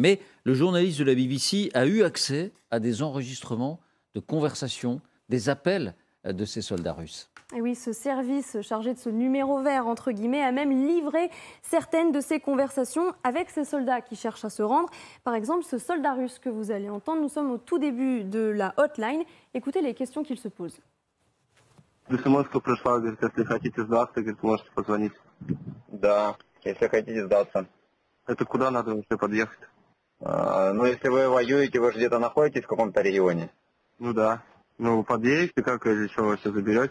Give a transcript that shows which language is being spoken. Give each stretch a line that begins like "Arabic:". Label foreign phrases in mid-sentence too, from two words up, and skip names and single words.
French: Mais le journaliste de la BBC a eu accès à des enregistrements de conversations, des appels de ces soldats russes. Et oui, ce service chargé de ce numéro vert, entre guillemets, a même livré certaines de ces conversations avec ces soldats qui cherchent à se rendre. Par exemple, ce soldat russe que vous allez entendre, nous sommes au tout début de la hotline. Écoutez les questions qu'il se pose.
Russian: СМС-ка пришла, говорит, если хотите сдаться, говорит, можете позвонить. Да, если хотите сдаться. Это куда надо вообще подъехать? Ну, если вы воюете, вы же где-то находитесь в каком-то регионе? Ну да. Ну, подъедете, как, или что, вы все заберете?